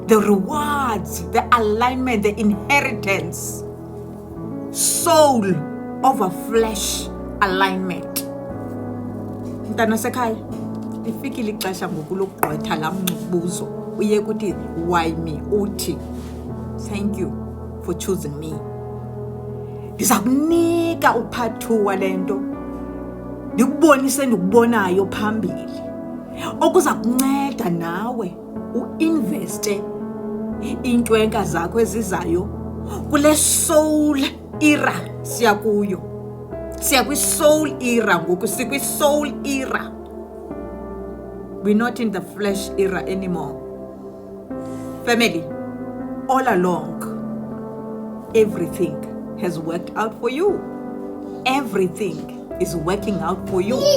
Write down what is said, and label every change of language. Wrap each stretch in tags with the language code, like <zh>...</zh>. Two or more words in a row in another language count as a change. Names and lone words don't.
<en>The rewards, the alignment, the inheritance, soul over flesh alignment.</en> <xh>Mntana sekhaya, lifikile ixesha ngoku lokugqwetha la mbuzo uye kuthi</xh> <en>why me,</en> <xh>uthi</xh> <en>thank you for choosing me.</en> <xh>Ndiza kunika upart 2 walento, ndikubonise ndikubonayo phambili okuza kunceda nawe uinveste iintwenka zakho ezizayo kule soul era siya kuyo. Siya kwi-soul era ngoku, sikwi-soul era.</xh> <en>We're not in the flesh era anymore. Family, all along, everything has worked out for you. Everything is working out for you.</en>